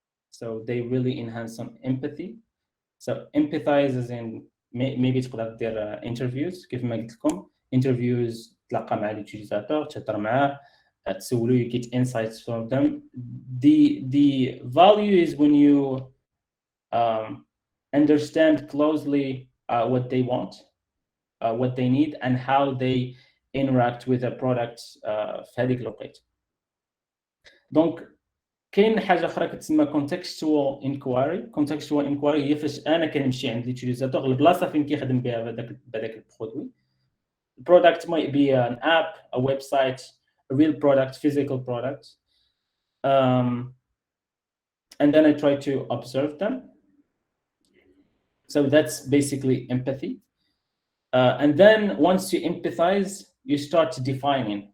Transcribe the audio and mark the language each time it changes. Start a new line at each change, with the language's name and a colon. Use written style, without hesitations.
English: So they really enhance some empathy. So empathize is in maybe
Arabic: تقدر دير
English: interviews
Arabic: كيف ما قلت لكم,
English: interviews
Arabic: تلاقى مع اليوتيليزاتور, تهضر معاه, تسولو,
English: you get insights from them. The value is when you understand closely what they want, what they need, and how they interact with a product
Arabic: في هذيك الوقت. دونك كاين حاجه اخرى كتسمى contextual inquiry. Contextual inquiry هي فاش انا كنمشي عند اليوتيليزاتور البلاصه فين كيخدم بها بهذاك البرودوي.
English: The product might be an app, a website, a real product, physical product. and then I try to observe them. So that's basically empathy. And then once you empathize, you start defining.